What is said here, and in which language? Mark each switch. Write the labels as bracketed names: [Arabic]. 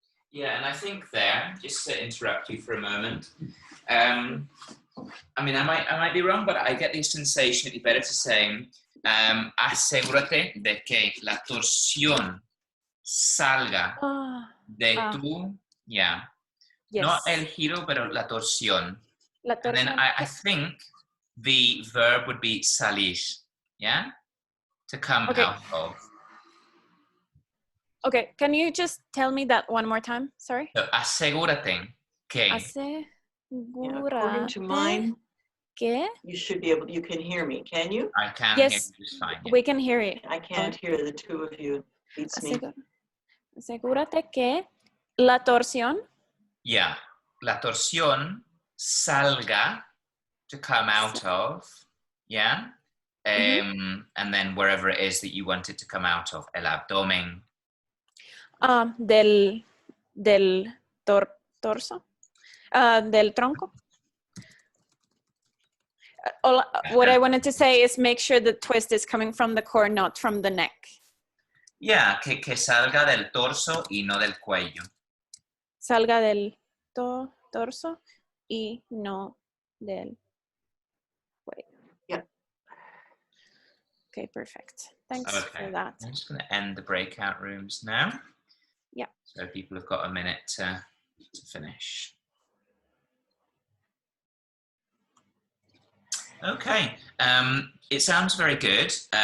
[English] Yeah, and I think there, just to interrupt you for a moment, I mean, I might be wrong, but I get the sensation it'd be better to say, [Spanish] asegúrate de que la torsión salga de tu, [English] yeah, Yes. not [Spanish] el giro, pero la torsión. La [English] And then [Spanish] torsión. [English] I think the verb would be salir, yeah? To come Okay. out of. Okay, can you just tell me that one more time? Sorry. [Spanish] So, asegúrate que. [English] Yeah, according to mine, [Spanish] ¿Qué? [English] you should be able, you can hear me, can you? I can Yes, hear you just fine. Yeah. we can hear you. I can't hear the two of you. It's me. [Spanish] Asegúrate que la torsión. [English] Yeah, [Spanish] la torsión salga, [English] to come out of, yeah? And then wherever it is that you want it to come out of, [Spanish] el abdomen. Del torso, del tronco. [English] What I wanted to say is make sure the twist is coming from the core, not from the neck. [Spanish] Yeah, que salga del torso y no del cuello. Salga del torso y no del cuello. [English] Yeah. Okay, perfect. Thanks Okay. for that. I'm just going to end the breakout rooms now. Yeah. So people have got a minute to to finish. Okay, it sounds very good.